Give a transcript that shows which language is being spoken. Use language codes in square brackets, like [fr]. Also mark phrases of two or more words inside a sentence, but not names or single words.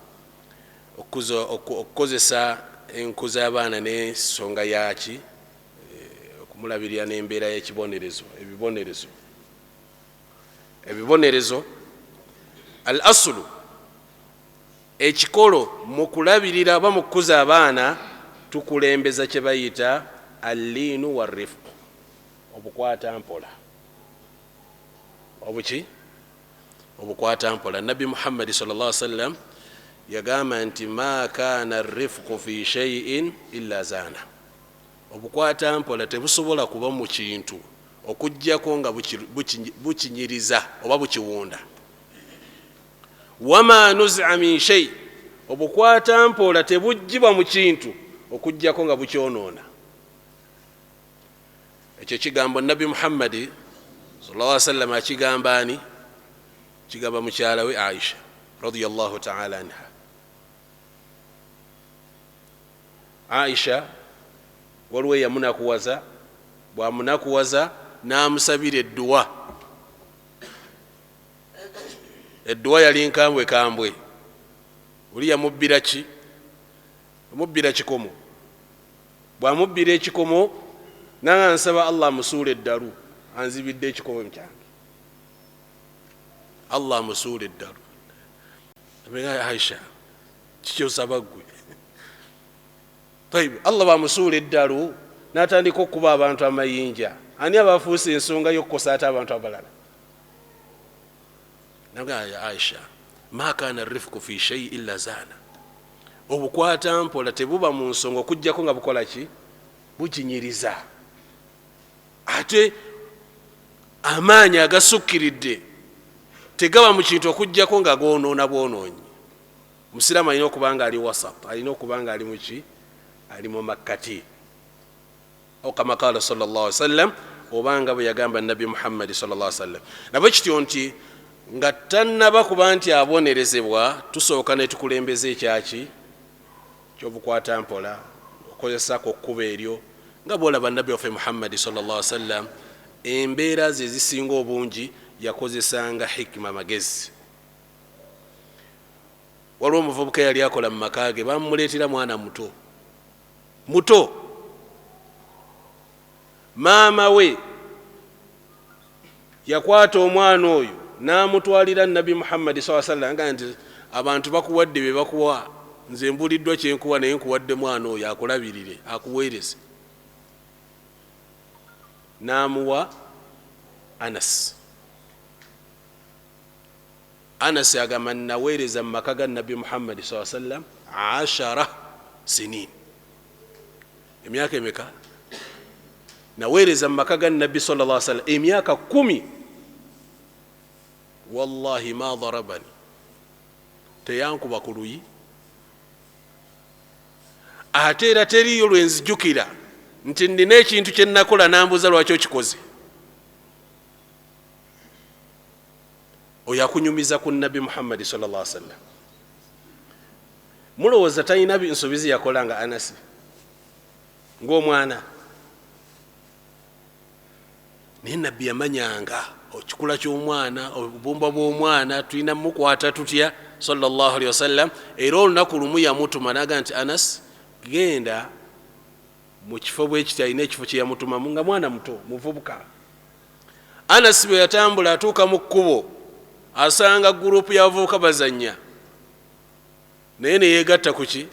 [lg] okukozesa enkuza abaana n'ensonga yaki okumulabirira n'embeera y'ekibonerezo ebibonerezo [ar] الأصل [lg] ekikolo mu kulabirira oba mu kukuza abaana tukulembeza kye bayita [ar] اللين والرفق [lg] obukwata mpola obuki obukwata mpola nabi muhammadi [ar] صلى الله عليه وسلم [lg] yagamba nti [ar] ما كان الرفق في شيء إلا زانه [lg] obukwata mpola tebusobola kuba mu kintu okujjako nga bukinyiriza oba bukiwunda [ar] وما نزع من شيء [lg] obukwata mpola tebujjibwa mu kintu okujjako nga bukyonoona ekyo kigambo nabi muhammadi [ar] صلى الله عليه وسلم [lg] akigamba ani kigamba mukyala we Aisha [ar] رضي الله تعالى عنها [lg] Aisha waliwo yamunakuwaza bwamunakuwaza n'amusabira edduwa yali nkambwe kambwe oli yamubbira ki amubbira kikomo bwamubbira ekikomo nanga nsaba Allah musuule eddalu anzibidde ekikomo kyange. Allah amusuula eddalu. Aisha kikyosaba gwe. Allah bamusuula eddalu n'atandika okuba abantu amayinja. Ani abafuuse ensonga y'okukosa ate abantu abalala? [ar] Nabga Aisha, ما كان الرفق في شيء إلا زانه. [lg] Obukwata mpola tebuba mu nsonga okujjako nga bukola ki? Bukinyiriza. Ate amaanyi agasukkiridde tegaba mu kintu okujjako nga goonoona bwonoonyi. Omusiraamu alina okuba nga ali wasat, alina okuba nga ali muki? Ali mu makkati. [ar] أو كما قال صلى الله عليه وسلم, [lg] obanga bwe yagamba Nabi Muhammad [ar] صلى الله عليه وسلم. [lg] Nabwe kityo nti nga tannaba kuba nti abonerezebwa, tusooka ne tukulembeza ekyaki ky'obukwata mpola, okozesako okkuba eryo nga bw'olaba Nabi waffe Muhammad [ar] صلى الله عليه وسلم [lg] embeera ze zisinga obungi yakozesanga hikima, magezi. Waliwo omuvubuka yali akola mu maka ge, bamuleetera mwana muto muto. Maama we yakwata omwana oyo n'amutwalira Nabi Muhammad [ar] صلى الله عليه وسلم [lg] nga nti abantu bakuwadde be bakuwa, nze mbuliddwa kyenkuwa naye nkuwadde mwana oyo akulabirire akuweereze. N'amuwa Anas. Anas agamba naweereza mu maka ga Nabi Muhammad [ar] صلى الله عليه وسلم [lg] 10 sinin. Emyaka emeka? Naweereza mu maka ga Nabi [ar] صلى الله عليه وسلم [lg] emyaka 10. [ar] والله ما ضربني, [lg] teyankuba ku luyi. Ate era teriyo lwenzijukira nti nina ekintu kye nakola nambuza lwaki okikoze. Oyo akunyumiza ku Nabi Muhammad [ar] صلى الله عليه وسلم. [lg] Mulowooza talina nsobizi yakola nga Anasi ng'omwana? Naye Nabbi yamanyanga okikula ky'omwana, obubumba bw'omwana tulina mukwata tutya [ar] صلى الله عليه وسلم. [lg] Era olunaku lumu yamutuma naga nti Anas, genda mu kifo bwe kiti, alina ekifo kye yamutumamu nga mwana muto muvubuka. Anas bwe yatambula atuuka mu kkubo asanga gurupu y'abavubuka bazannya, naye ne yeegatta ku ki?